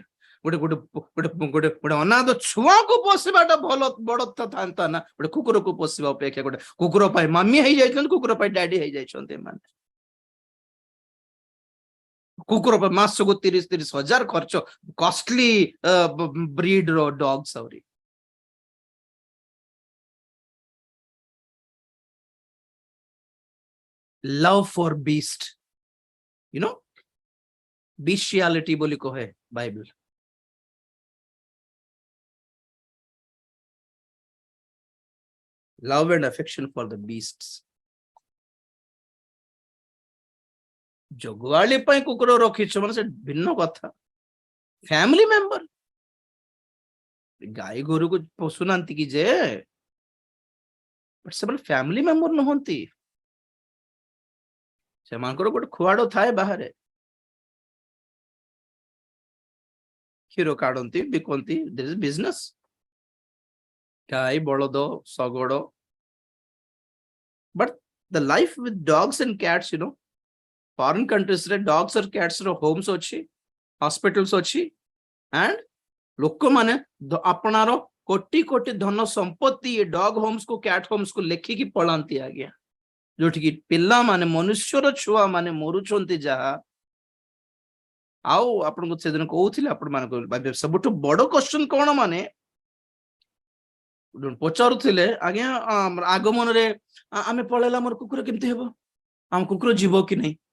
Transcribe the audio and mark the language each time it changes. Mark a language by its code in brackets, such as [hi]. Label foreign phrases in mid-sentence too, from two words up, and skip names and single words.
[or] ଗୋଟେ ଗୋଟେ ଗୋଟେ ଗୋଟେ ଗୋଟେ ଅନାଥ ଛୁଆକୁ ପୋଷିବାଟା ଭଲ ବଡ ଥାନ୍ତା ନା, ଗୋଟେ କୁକୁରକୁ ପୋଷିବା ଅପେକ୍ଷା। ଗୋଟେ କୁକୁର ପାଇଁ ମାମି ହେଇଯାଇଛନ୍ତି, କୁକୁର ପାଇଁ ଡାଡି ହେଇଯାଇଛନ୍ତି ଏମାନେ। କୁକୁର ପାଇଁ ମାସକୁ 30,000 ଖର୍ଚ୍ଚ, [en] costly breed [or] ର ଡଗ୍ସ। [en] ଆହୁରି love for beast, you know, bestiality [or] ବୋଲି କହେ ବାଇବଲ। [en] love and affection for the beasts। [or] ଜଗୁଆଳି ପାଇଁ କୁକୁର ରଖିଛ ମାନେ ସେ ଭିନ୍ନ କଥା। [en] family member, [or] ଗାଈ ଗୋରୁକୁ ପୋଷୁନାହାନ୍ତି କି ଯେ, ସେମାନେ [en] family member [or] ନୁହନ୍ତି। ସେମାନଙ୍କର ଗୋଟେ ଖୁଆଡ ଥାଏ ବାହାରେ, କ୍ଷୀର କାଢନ୍ତି, ବିକନ୍ତି, ବିଜନେସ। ଗାଈ, ବଳଦ, ଶଗଡ। [en] But the life with dogs and cats, you know, foreign countries ରେ dogs or cats ର homes ଅଛି, hospitals ଅଛି, and [or] ଲୋକମାନେ ଆପଣାର କୋଟି କୋଟି ଧନ ସମ୍ପତ୍ତି ଏ [en] dog homes କୁ, cat homes [or] କୁ ଲେଖିକି ପଳାନ୍ତି ଆଜ୍ଞା। ଯୋଉଠିକି ପିଲାମାନେ, ମନୁଷ୍ୟର ଛୁଆ ମାନେ ମରୁଛନ୍ତି ଯାହା। ଆଉ ଆପଣଙ୍କୁ ସେଦିନ କହୁଥିଲେ, ଆପଣ ମାନଙ୍କୁ ସବୁଠୁ ବଡ କ୍ୱେଶ୍ଚନ କଣ, ମାନେ ପଚାରୁଥିଲେ ଆଜ୍ଞା ଆଗମନରେ ଆମେ ପଳେଇଲା ଆମର କୁକୁର କେମିତି ହେବ, ଆମ କୁକୁର ଯିବ କି ନାହିଁ?